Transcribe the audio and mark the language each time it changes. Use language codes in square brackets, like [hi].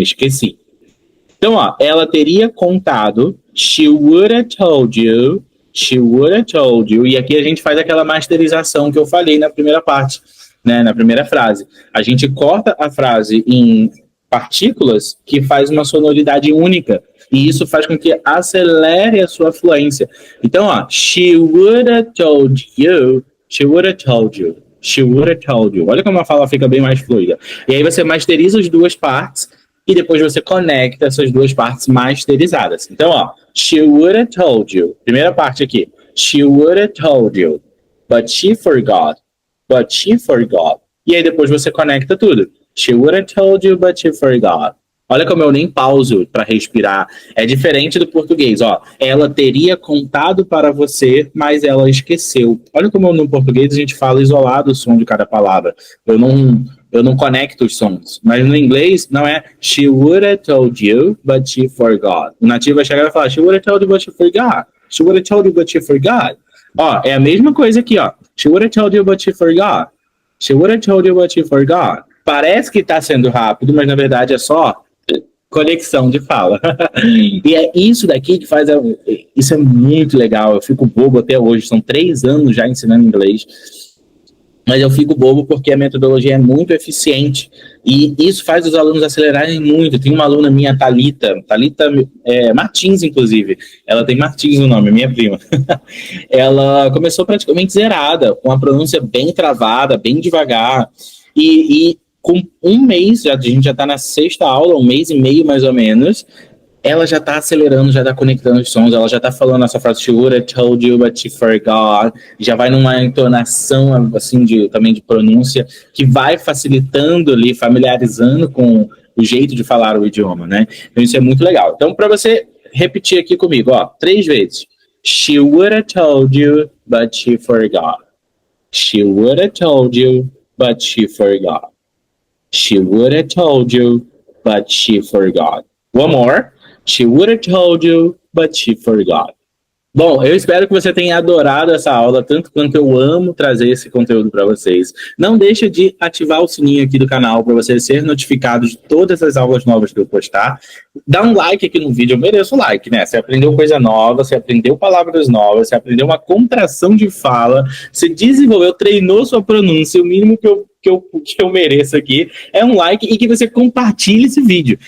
[pt] Esqueci. Então, ó, ela teria contado, [en] she would have told you, [pt] she would have told you, e aqui a gente faz aquela masterização que eu falei na primeira parte, né? Na primeira frase. A gente corta a frase em partículas que faz uma sonoridade única. E isso faz com que acelere a sua fluência. Então, ó, [en] she would have told you, she would have told you, she would have told you. [pt] Olha como a fala fica bem mais fluida. E aí você masteriza as duas partes e depois você conecta essas duas partes masterizadas. Então, ó, [en] she would have told you. [pt] Primeira parte aqui. [en] She would have told you, but she forgot. But she forgot. [pt] E aí depois você conecta tudo. [en] She would have told you, but she forgot. [pt] Olha como eu nem pauso para respirar. É diferente do português, ó. Ela teria contado para você, mas ela esqueceu. Olha como no português a gente fala isolado o som de cada palavra. Eu não conecto os sons. Mas no inglês não é [en] she would have told you, but she forgot. [pt] O nativo vai chegar e vai falar [en] she would have told you, but she forgot. She would have told you, but she forgot. [pt] Ó, é a mesma coisa aqui, ó. [en] She would have told you, but she forgot. She would have told you, but she forgot. [pt] Parece que está sendo rápido, mas na verdade é só conexão de fala. E é isso daqui que faz... Isso é muito legal. Eu fico bobo até hoje. São 3 anos já ensinando inglês. Mas eu fico bobo porque a metodologia é muito eficiente. E isso faz os alunos acelerarem muito. Tem uma aluna minha, Thalita Martins, inclusive. Ela tem Martins no nome, minha prima. Ela começou praticamente zerada, com a pronúncia bem travada, bem devagar. E com um mês, a gente já está na 6ª aula, 1 mês e meio mais ou menos, ela já está acelerando, já está conectando os sons, ela já está falando essa frase, [en] she would have told you, but she forgot, [pt] já vai numa entonação, assim, também de pronúncia, que vai facilitando ali, familiarizando com o jeito de falar o idioma, né? Então isso é muito legal. Então, para você repetir aqui comigo, ó, 3 vezes. [en] She would have told you, but she forgot. She would have told you, but she forgot. She would have told you, but she forgot. One more. She would have told you, but she forgot. [pt] Bom, eu espero que você tenha adorado essa aula, tanto quanto eu amo trazer esse conteúdo para vocês. Não deixe de ativar o sininho aqui do canal para você ser notificado de todas as aulas novas que eu postar. Dá um like aqui no vídeo, eu mereço like, né? Você aprendeu coisa nova, você aprendeu palavras novas, você aprendeu uma contração de fala, você desenvolveu, treinou sua pronúncia, o mínimo que eu mereço aqui é um like e que você compartilhe esse vídeo.